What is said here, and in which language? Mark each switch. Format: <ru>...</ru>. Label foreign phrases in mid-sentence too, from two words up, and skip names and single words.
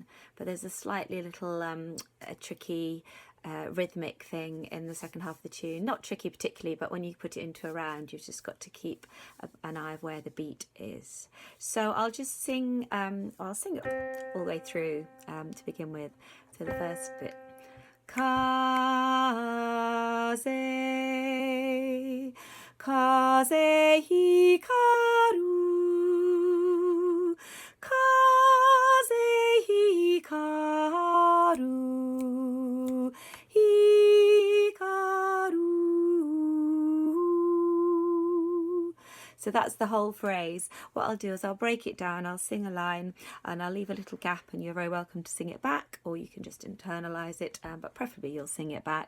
<en>But there's a slightly little tricky rhythmic thing in the second half of the tune. Not tricky particularly, but when you put it into a round, you've just got to keep an eye of where the beat is. So I'll just sing, I'll sing it all the way through to begin with. So the first bit.</en> <ja>Kaze, kaze hikaru, kaze hikaru, hikaru.</ja> <en>So that's the whole phrase. What I'll do is I'll break it down, I'll sing a line, and I'll leave a little gap, and you're very welcome to sing it back, or you can just internalise it, but preferably you'll sing it back.</en>